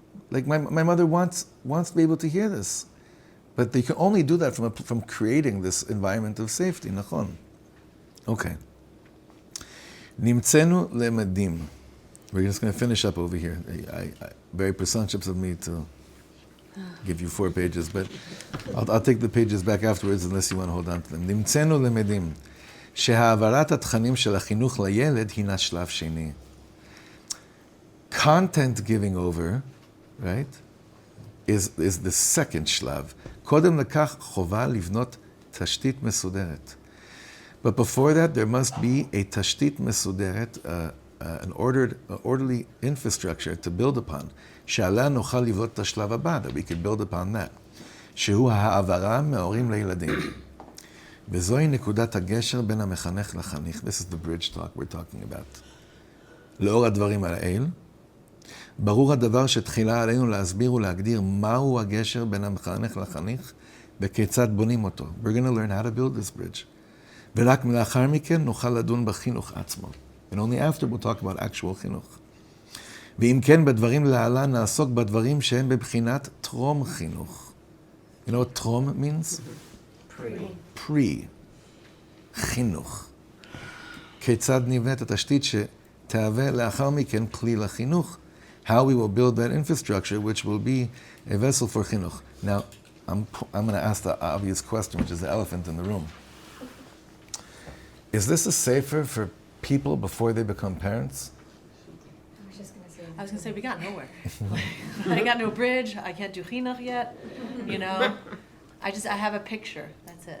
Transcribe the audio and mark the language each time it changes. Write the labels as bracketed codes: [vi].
[en] Like, my mother wants to be able to hear this. But they can only do that from creating this environment of safety, nachon. Okay. [he] Nimtzenu lemedim. [en] We're just going to finish up over here. Very presumptuous of me to give you 4 pages, but I'll take the pages back afterwards unless you want to hold on to them. [he] nimtzenu lemedim. שהעברת התכנים של החינוך לילד הינה שלב שני. [en] Content giving over, right, is the second שלב. [he] קודם לכך חובה לבנות תשתית מסודרת. [en] But before that, there must be a [he] תשתית מסודרת, [en] an orderly infrastructure to build upon. [he] שעליה נוכל לבנות את השלב הבא, [en] that we could build upon that. [he] שהוא העברה מההורים לילדים. וזוהי נקודת הגשר בין המחנך לחניך. [en] This is the bridge talk we're talking about. [he] לאור הדברים האלה, ברור הדבר שתחילה עלינו להסביר ולהגדיר מהו הגשר בין המחנך לחניך וכיצד בונים אותו. [en] We're going to learn how to build this bridge. [he] ורק לאחר מכן נוכל לדון בחינוך עצמו. [en] And only after we'll talk about actual חינוך. [he] ואם כן, בדברים להלן נעסוק בדברים שהם בבחינת טרום חינוך. [en] You know what טרום means? Pre. חינוך. [he] כיצד נבנית התשתית שתהווה לאחר מכן כלי לחינוך. [en] How we will build that infrastructure, which will be a vessel for chinuch. Now, I'm going to ask the obvious question, which is the elephant in the room. Is this a sefer for people before they become parents? I was gonna say, we got nowhere. I got no bridge, I can't do chinuch yet, I have a picture, that's it.